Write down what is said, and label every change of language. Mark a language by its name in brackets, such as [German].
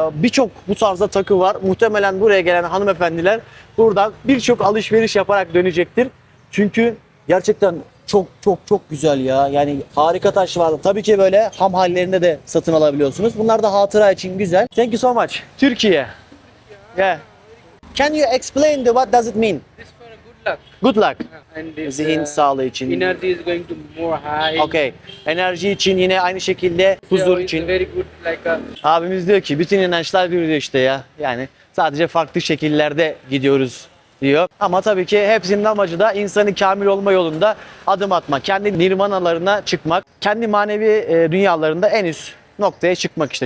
[Turkish] Birçok bu tarzda takı var. Muhtemelen buraya gelen hanımefendiler buradan birçok alışveriş yaparak dönecektir. Çünkü gerçekten çok güzel ya. Yani harika taş var. Tabii ki böyle ham hallerinde de satın alabiliyorsunuz. Bunlar da hatıra için güzel. [English] Thank you so much. Türkiye. Yeah. Can you explain what does it mean? This for a good luck. Good luck. And this, [Turkish] Zihin sağlığı için. [English] energy is going to more high. Okay. [Turkish] Enerji için, yine aynı şekilde huzur [English] It's [Turkish] için. [English] very good like a [Turkish] Abimiz diyor ki bütün inançlar bir diyor işte ya. Yani sadece farklı şekillerde gidiyoruz diyor. Ama tabii ki hepsinin amacı da insanı kamil olma yolunda adım atmak. Kendi nirvanalarına çıkmak. Kendi manevi dünyalarında en üst noktaya çıkmak işte.